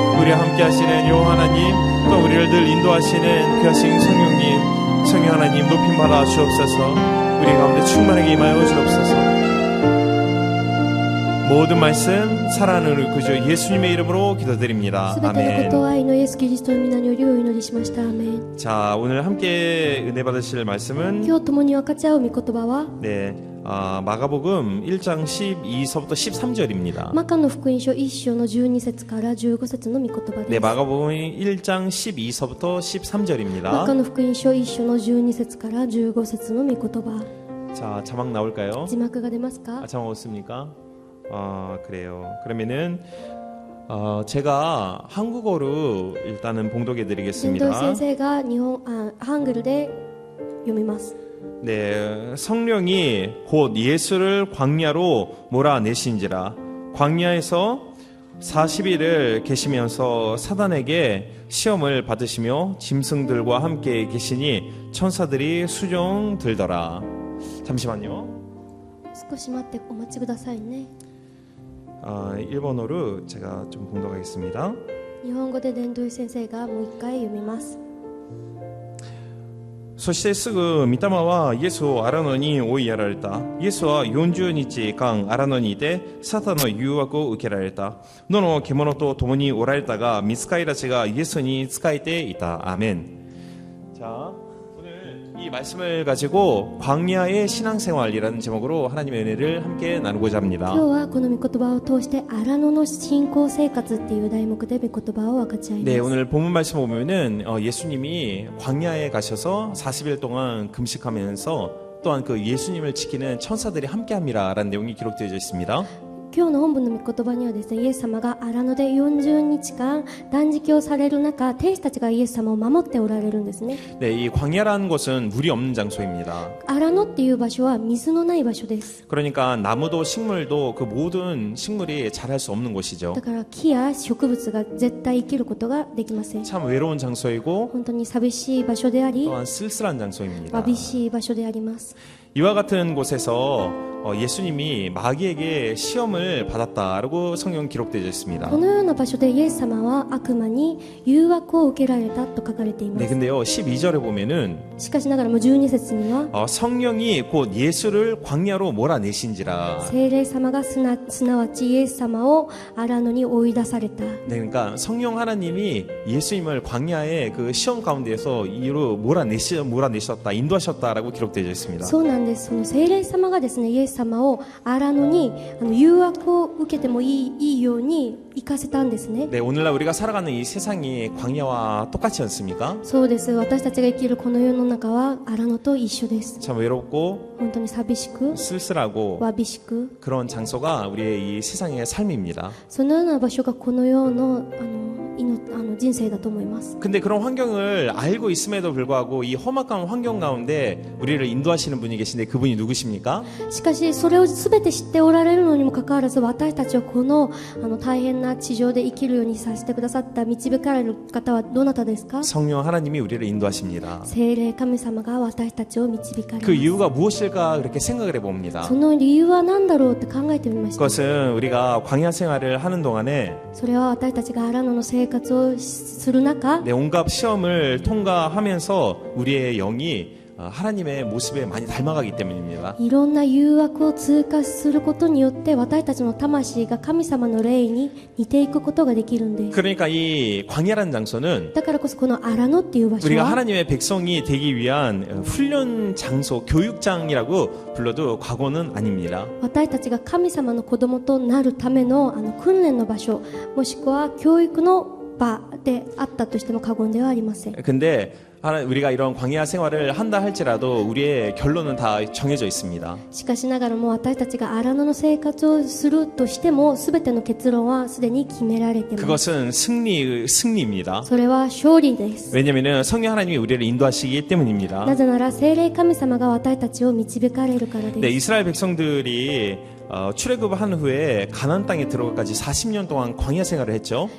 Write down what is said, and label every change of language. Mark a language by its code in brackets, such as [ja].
[ko] 우리와 함께 하시는 여호와 하나님, 또 우리를 늘 인도하시는 귀하신 성령님, 성령 하나님 높임 받아 주옵소서. 우리 가운데 충만하게 임하여 주옵소서. 모든 말씀 사랑하는 우리 구주 예수님의 이름으로 기도드립니다. [ja] すべての [ko] 아멘. [ja] ことを愛のイエス・キリストの皆によりお祈りしました。アーメン。 [ko] 자, 오늘 함께 은혜 받으실 말씀은 [ja] 今日共に分かち合う御言葉は [ko] 네, 마가복음 1장 12서부터 13절입니다. [ja] マカの福音書1章の12節から15節の御言葉 [ko] 네, [ja] です。 [ko] 마가복음 1장 12서부터 13절입니다. [ja] マカの福音書1章の12節から15節の御言葉。 [ko] 자, 자막 나올까요? [ja] 字幕が出ますか？ [ko] 자막 없습니까? 그래요. 그러면은 제가 한국어로 일단은 봉독해 [ja] 伝道 [ko] 드리겠습니다. [ja] 先生がハングルで読みます。 [ko] 네, 성령이 곧 예수를 광야로 몰아내신지라. 광야에서 40일을 계시면서 사단에게 시험을 받으시며 짐승들과 함께 계시니 천사들이 수종 들더라. 잠시만요. [ja] 少し待ってお待ちくださいね。 [ko] 일본어로 제가 좀 봉독하겠습니다. [ja] 日本語で伝道先生がもう一回読みます。そしてすぐ御霊はイエスを荒野に追いやられた。イエスは40日間荒野にいてサタンの誘惑を受けられた。野の獣と共におられたが御使いたちがイエスに仕えていた。 [ko] 아멘. 자, 오늘 이 말씀을 가지고 광야의 신앙생활이라는 제목으로 하나님의 은혜를 함께 나누고자 합니다. [ja] 今日はこの御言葉を通して荒野の信仰生活っていう題目で御言葉を分かち合います。 [ko] 네, 오늘 본문 말씀 보면은 예수님이 광야에 가셔서 40일 동안 금식하면서 또한 그 예수님을 지키는 천사들이 함께합니다라는 내용이 기록되어 있습니다. [ja] 今日の本文の御言葉にはですね、イエス様が荒野で40日間断食をされる中、天使たちがイエス様を守っておられるんですね。 [ko] 네, 이 광야라는 곳은 물이 없는 장소입니다. [ja] 荒野っていう場所は水のない場所です。 [ko] 그러니까 나무도 식물도 그 모든 식물이 자랄 수 없는 곳이죠. [ja] だから木や植物が絶対生きることができません。 [ko] 참 외로운 장소이고 [ja] 本当に寂しい場所であり、 [ko] 또한 쓸쓸한 장소입니다. [ja] わびしい場所であります。 [ko] 이와 같은 곳에서 예수님이 마귀에게 시험을 받았다라고 성경 기록되어 있습니다. [ja] このような場所でイエス様は悪魔に誘惑を受けられたと書かれていま [ko] 네, [ja] す。 [ko] 근데요 12절에 보면은 [ja] しかしながらも12節には [ko] 성령이 곧 예수를 광야로 몰아내신지라. [ja] 聖霊様がすなわちイエス様を荒野に追い出された。 [ko] 네, 그러니까 성령 하나님이 예수님을 광야의 그 시험 가운데에서 이로 몰아내셨다, 인도하셨다라고 기록되어 있습니다. [ja] そうなんです。その聖霊様がですね、イエス様を荒野に誘惑を受けてもいいように行かせたんですね。 [ko] 네, 오늘날 우리가 살아가는 이 세상이 광야와 똑같지 않습니까? [ja] そうです。私たちが生きるこの世の中は荒野と一緒です。 [ko] 참 외롭고 [ja] 本当に寂しく、 [ko] 쓸쓸하고 [ja] わびしく、 [ko] 그런 장소가 우리의 이 세상의 삶입니다. [ja] そのような場所がこの世の人生だと思います。 [ko] 근데 그런 환경을 알고 있음에도 불구하고 이 험악한 환경 가운데 우리를 인도하시는 분이 계신데 그분이 누구십니까? [ja] しかしそれを全て知っておられるのにもかかわらず、私たちをこの大変な地上で生きるようにさせてくださった導かれる方はどなたですか？ [ko] 성령 하나님이 우리를 인도하십니다. [ja] 聖霊神様が私たちを導かれます。 [ko] 그 이유가 무엇일까 그렇게 생각을 해봅니다. [ja] その理由は何だろうって考えてみました。 [ko] 그것은 우리가 광야 생활을 하는 동안에 [ja] それは私たちが荒野の生活をする中、 [ko] 온갖 시험을 통과하면서 우리의 영이 하나님의 모습에 많이 닮아가기 때문입니다. [ja] いろんな誘惑を通過することによって私たちの魂が神様の霊に似ていくことができるんです。 [ko] 그러니까 이 광야라는 장소는 [ja] だからこそこの荒野っていう場所 [ko] 우리가 [ja] は [ko] 하나님의 백성이 되기 위한 훈련 장소, 교육장이라고 불러도 과거는 아닙니다. [ja] 私たちが神様の子供となるための訓練の場所、もしくは教育の場であったとしても過言ではありません。 [ko] 근데 우리가 이런 광야 생활을 한다 할지라도 우리의 결론은 다 정해져 있습니다. [ja] しかしながらも私たちが荒野の生活をするとしても全ての結論はすでに決められています。 [ko] 그것은 승리입니다. [ja] それは勝利です。 [ko] 왜냐하면 성령 하나님이 우리를 인도하시기 때문입니다. [ja] なぜなら聖霊神様が私たちを導かれるからです。 [ko] 네, 이스라엘 백성들이 출애굽한 후에 가나안 땅에 들어가까지 40년 동안 광야 생활을 했죠.